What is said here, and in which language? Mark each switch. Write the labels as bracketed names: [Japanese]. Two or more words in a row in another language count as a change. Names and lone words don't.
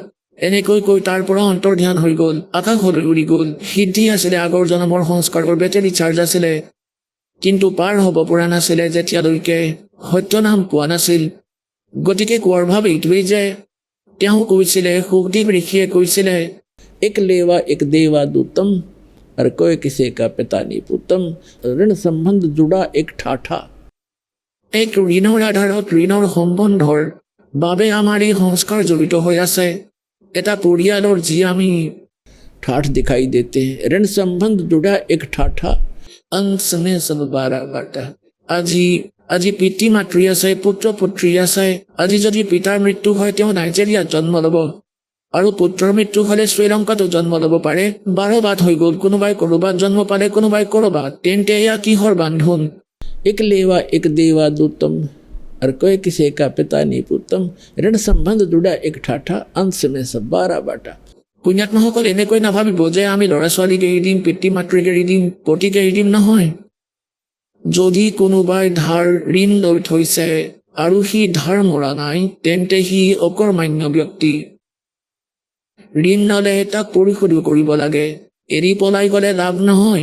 [Assamese] এনেকৈ কৈ তাৰ পৰা অন্তৰ্ধান হৈ গ'ল, আকাশলৈ উৰি গ'ল। সিদ্ধি আছিলে, আগৰ জনমৰ সংস্কাৰৰ [English] battery charge [Assamese] আছিলে, কিন্তু পাৰ হ'ব পৰা নাছিলে যেতিয়ালৈকে সত্য নাম পোৱা নাছিল। গতিকে কোৱাৰ ভাৱ এইটোৱেই যে তেওঁ কৈছিলে, সুখদেৱ ঋষিয়ে কৈছিলে, [Hindi] एक लेवा एक देवा दूतम, और कोई किसी का पिता नहीं पुतम। ऋण संबंध जुड़ा एक ठाठा। [Assamese] এক ঋণৰ আধাৰত ঋণৰ সম্বন্ধৰ বাবে আমাৰ এই সংস্কাৰ জড়িত হৈ আছে। এটা পৰিয়ালৰ যি আমি [Hindi] ठाठ दिखाई देते हैं। ऋण संबंध जुड़ा एक ठाठा। अंश में सब 12 बाटा। [Assamese] আজি পিতৃ মাতৃ আছে, পুত্ৰ পুত্ৰী আছে। আজি যদি পিতাৰ মৃত্যু হয় তেওঁ নাইজেৰিয়াত জন্ম ল'ব, আৰু পুত্ৰৰ মৃত্যু হ'লে শ্ৰীলংকাতো জন্ম ল'ব পাৰে। 12 বাট হৈ গ'ল, কোনোবাই ক'ৰবাত জন্ম পালে, কোনোবাই ক'ৰবাত। তেন্তে এয়া কিহৰ বান্ধোন? [Hindi] एक लेवा एक देवा दूतम, और कोई किसी का पिता नहीं पुतम। ऋण संबंध जुड़ा एक ठाठा, अंश में सब 12 बाटा। [Assamese] পুণ্যাত্মাসকল এনেকৈ নাভাবিব যে আমি ল'ৰা ছোৱালীক এৰি দিম, পিতৃ মাতৃক এৰি দিম, পতিক এৰি দিম, নহয়। যদি কোনোবাই ধাৰ ঋণ লৈ থৈছে আৰু সি ধাৰ মৰা নাই, তেন্তে সি অকৰ্মান্য ব্যক্তি। ঋণ ল'লে তাক পৰিশোধ কৰিব লাগে, এৰি পলাই গ'লে লাভ নহয়।